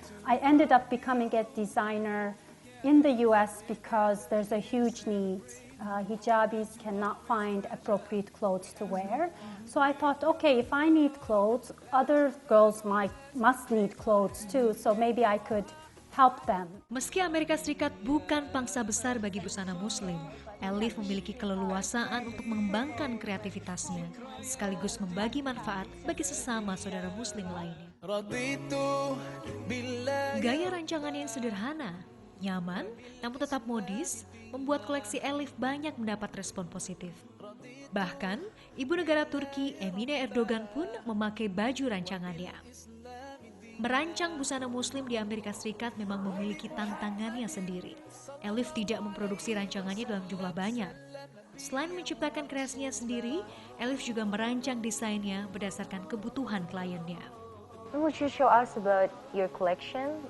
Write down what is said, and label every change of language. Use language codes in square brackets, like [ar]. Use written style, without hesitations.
[en] I ended up becoming a designer in the US because there's a huge need. Hijabis cannot find appropriate clothes to wear. So I thought, okay, if I need clothes, other girls must need clothes too, so maybe I could help them. [id] Meski Amerika Serikat bukan pangsa besar bagi busana muslim, Elif memiliki keleluasaan untuk mengembangkan kreativitasnya, sekaligus membagi manfaat bagi sesama saudara muslim lainnya. Gaya rancangan yang sederhana, nyaman, namun tetap modis, membuat koleksi Elif banyak mendapat respon positif. Bahkan, ibu negara Turki Emine Erdogan pun memakai baju rancangannya. Merancang busana muslim di Amerika Serikat memang memiliki tantangannya sendiri. Elif tidak memproduksi rancangannya dalam jumlah banyak. Selain menciptakan kreasinya sendiri, Elif juga merancang desainnya berdasarkan kebutuhan kliennya. [en] Would you show us about your collection?